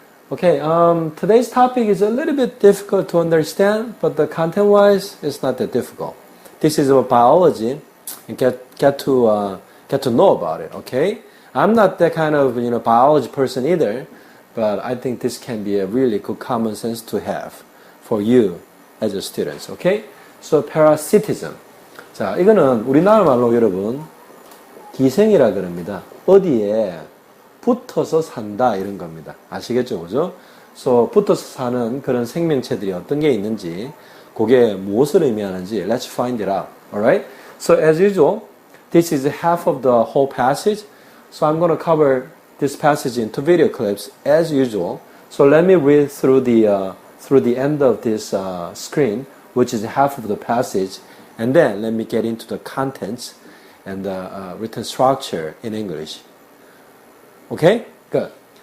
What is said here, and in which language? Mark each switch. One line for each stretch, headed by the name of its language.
English: Okay, today's topic is a little bit difficult to understand, but the content wise it's not that difficult. This is about biology and get to know about it, okay? I'm not that kind of biology person either, but I think this can be a really good common sense to have for you as a students, okay? So parasitism.
Korean: 자, 이거는 우리나라 말로 여러분 기생이라 그럽니다. 어디에 붙어서 산다 이런 겁니다. 아시겠죠, 그죠? So 붙어서 사는 그런 생명체들이 어떤 게 있는지, 그게 무엇을 의미하는지
English: let's find it out. Alright? So as usual, this is half of the whole passage. So I'm going to cover this passage into video clips as usual. So let me read through the end of this screen, which is half of the passage, and then let me get into the contents and the written structure in English. Okay? Good.